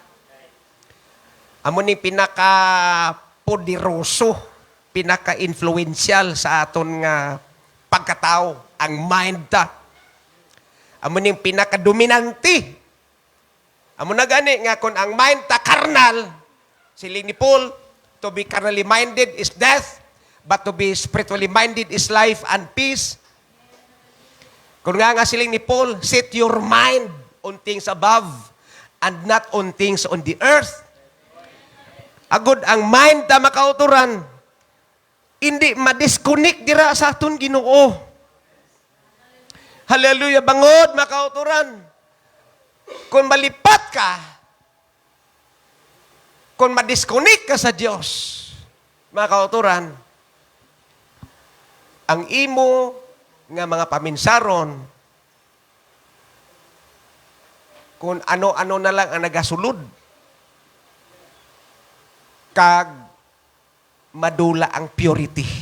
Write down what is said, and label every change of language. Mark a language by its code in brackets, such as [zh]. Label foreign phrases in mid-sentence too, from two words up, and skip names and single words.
[hil] Amo ni pinaka-poderoso, pinaka-influential sa aton nga pagkatao, ang mind ta. Amo ni pinaka-dominante. Amo na gani nga kung ang mind ta carnal, siling ni Paul, [en] to be carnally minded is death, but to be spiritually minded is life and peace. [hil] Kung nga siling ni [en] Paul, set your mind on things above and not on things on the earth. [hil] Agud ang mind ta makauturan, hindi ma-disconnect dira sa aton Ginoo. Hallelujah, bangod makauturan. Kung malipat ka, kung ma-disconnect ka sa Diyos, makauturan, ang imo nga mga paminsaron, kung ano-ano na lang ang nagasulod, kag madula ang purity.